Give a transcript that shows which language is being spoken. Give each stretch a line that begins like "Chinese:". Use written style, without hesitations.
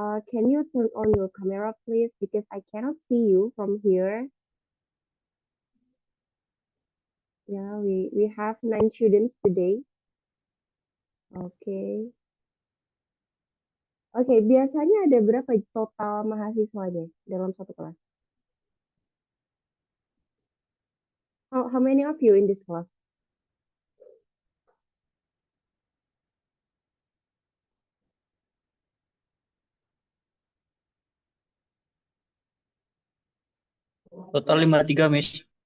English: Can you turn on your camera, please? Because I cannot see you from here. Yeah, we have 9 students today. Okay.
Indonesian: Okay, biasanya ada berapa total mahasiswanya dalam satu kelas?
English: How many of you in this class? Total 53, Miss.